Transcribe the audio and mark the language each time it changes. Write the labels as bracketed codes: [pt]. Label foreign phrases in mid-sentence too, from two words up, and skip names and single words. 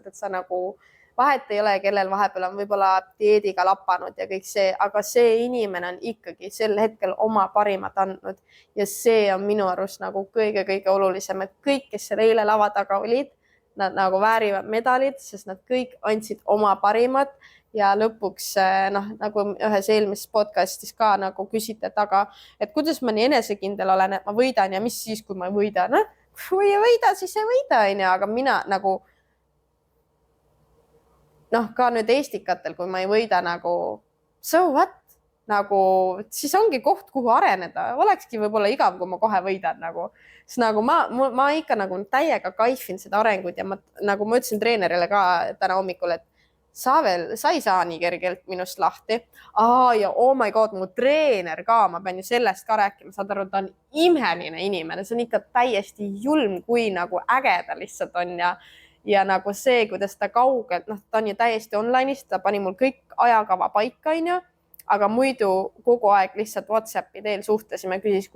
[et] et sa nagu vahet ei ole, kellel vahepeal on võib-olla dieediga lapanud ja kõik see, aga see inimene on ikkagi sel hetkel oma parimat andnud ja see on minu arust nagu kõige olulisem, et kõik, kes seal eile lava taga olid, nad nagu väärivad medalid, sest nad kõik andsid oma parimat ja lõpuks nagu ühes eelmises podcastis ka nagu küsite, et kuidas ma nii enesekindel olen, et ma võidan ja mis siis, kui ma ei võida? Kui ei võida, siis ei võida, aga mina nagu ka nüüd eestikatel, kui ma ei võida nagu [en] so what? [et] Nagu siis ongi koht, kuhu areneda. Olekski võib-olla igav, kui ma kohe võidan nagu. Sest nagu ma ikka nagu täiega kaifin seda arengut ja nagu ma ütlesin treenerile ka täna hommikul, et sa ei saa nii kergelt minust lahti. [en] Ja oh my god, [et] mu treener ka, ma pean ju sellest ka rääkima, saad aru, ta on imeline inimene, see on ikka täiesti julm, kui nagu äge ta lihtsalt on ja nagu see, kuidas ta kaugelt, ta on ju täiesti online'is, ta pani mul kõik ajakava paika, aga muidu kogu aeg lihtsalt WhatsAppi teel suhtlesime, küsis,